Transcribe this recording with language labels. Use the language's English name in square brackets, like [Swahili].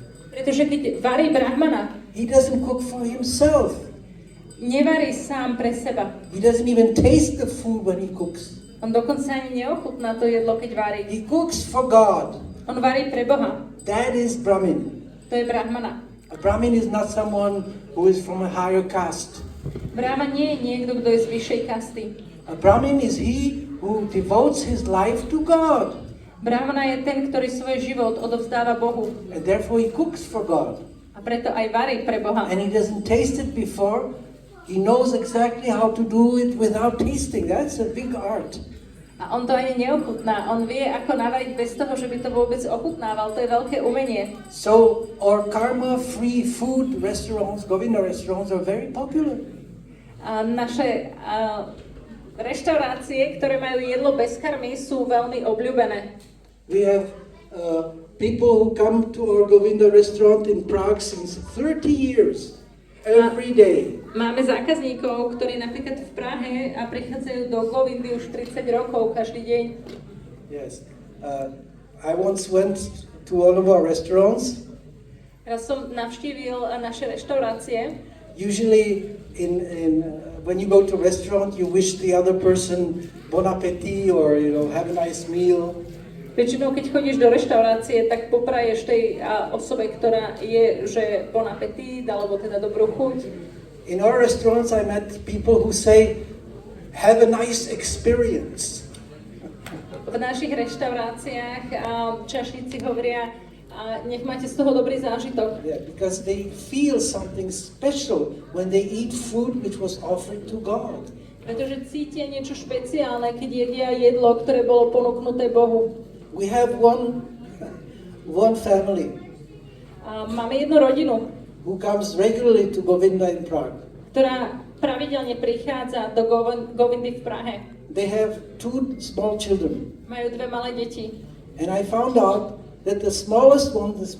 [Slovak] Pretože keď varí brahmana, [English] he doesn't cook for himself. [Slovak] nevarí sám pre seba. [English] He doesn't even taste the food when he cooks. [Slovak] On dokonca ani neochutná to jedlo, keď varí. [English] He cooks for God. [Slovak] On varí pre Boha. [English] That is Brahmin. [Slovak] To je brahmana. [English] A Brahmin is not someone who is from a higher caste. [Slovak] Brahman nie je niekto, kto je z vyššej kasty. [English] A Brahmin is he who devotes his life to God. [Slovak] Brahmana je ten, ktorý svoj život odovzdáva Bohu. [English] And therefore he cooks for God. A preto aj varí pre Boha. And he doesn't taste it before. He knows exactly how to do it without tasting. That's a big art. [Slovak] A on to ani neochutná. On vie, ako navariť bez toho, že by to vôbec ochutnával. To je veľké umenie. [English] So our karma-free food restaurants, Govinda restaurants, are very popular. [Slovak] A naše reštaurácie, ktoré majú jedlo bez karmy, sú veľmi obľúbené. [English] We have people who come to our Govinda restaurant in Prague since 30 years, every day. [Slovak] Máme zákazníkov, ktorí napríklad v Prahe a prichádzajú do Govindy už 30 rokov každý deň. [English] Yes. I once went to one of our restaurants. [Slovak] Raz som navštívil naše reštaurácie. [English] Usually when you go to a restaurant, you wish the other person bon appétit or have a nice meal. [Slovak] Väčšinou, keď chodíš do reštaurácie, tak popraješ tej osobe, ktorá je, že bon appétit, alebo teda dobrú chuť. [English] In our restaurants, I met people who say, have a nice experience. [Slovak] V našich reštauráciách čašníci hovoria, nech máte z toho dobrý zážitok. [English] Yeah, because they feel something special when they eat food which was offered to God. [Slovak] Pretože cítia niečo špeciálne, keď jedia jedlo, ktoré bolo ponúknuté Bohu. [English] We have one family [Slovak] Máme jednu rodinu, [English] who comes regularly to Govinda in Prague. [Slovak] ktorá pravidelne prichádza do Govindy v Prahe. [English] They have 2 small children. [Slovak] Majú 2 malé deti. [English] And I found out that the smallest one,